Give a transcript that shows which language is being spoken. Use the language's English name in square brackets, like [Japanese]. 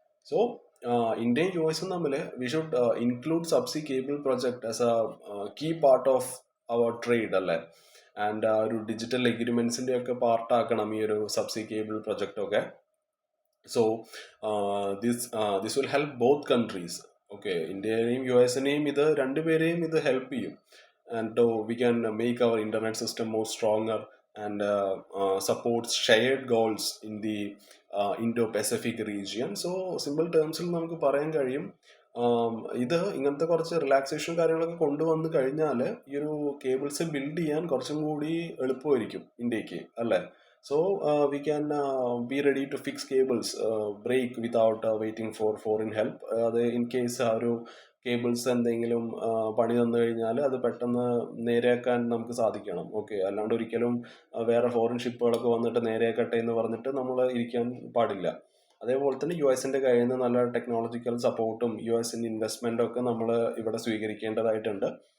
[English] so [Malayalam] ഇന്ത്യയും U എസും തമ്മിൽ [English] We should include subsea cable project as a key part of our trade അല്ലേ. [Malayalam] And ആ ഒരു ഡിജിറ്റൽ എഗ്രിമെന്റ്സിന്റെ ഒക്കെ പാർട്ടാക്കണം ഈ ഒരു സബ്സീ കേബിൾ പ്രൊജക്റ്റ് ഒക്കെ. [English] So this will help both countries. [Malayalam] Okay, ഇന്ത്യയെയും U എസിനെയും രണ്ടുപേരെയും ഇത് ഹെൽപ്പ് ചെയ്യും. [English] And we can make our internet system more stronger and supports shared goals in the Indo-Pacific region. [Malayalam] So simple terms നമുക്ക് പറയാൻ കഴിയും, ഇത് ഇങ്ങനത്തെ കുറച്ച് റിലാക്സേഷൻ കാര്യങ്ങളൊക്കെ കൊണ്ടുവന്ന് കഴിഞ്ഞാൽ ഈ ഒരു കേബിൾസ് ബിൽഡ് ചെയ്യാൻ കുറച്ചും കൂടി എളുപ്പമായിരിക്കും ഇന്ത്യക്ക് അല്ലേ. [English] So we can be ready to fix cables break without waiting for foreign help. [Malayalam] അത് ഇൻ കേസ് ആ ഒരു കേബിൾസ് എന്തെങ്കിലും പണി തന്നു കഴിഞ്ഞാൽ അത് പെട്ടെന്ന് നേരെയാക്കാൻ നമുക്ക് സാധിക്കണം. ഓക്കെ, അല്ലാണ്ട് ഒരിക്കലും വേറെ ഫോറിൻ ഷിപ്പുകളൊക്കെ വന്നിട്ട് നേരെയാക്കട്ടെ എന്ന് പറഞ്ഞിട്ട് നമ്മൾ ഇരിക്കാൻ പാടില്ല. അതേപോലെ തന്നെ യു എസിൻ്റെ കയ്യിൽ നിന്ന് നല്ല ടെക്നോളജിക്കൽ സപ്പോർട്ടും യു എസിൻ്റെ ഇൻവെസ്റ്റ്മെൻറ്റും ഒക്കെ നമ്മൾ ഇവിടെ സ്വീകരിക്കേണ്ടതായിട്ടുണ്ട്.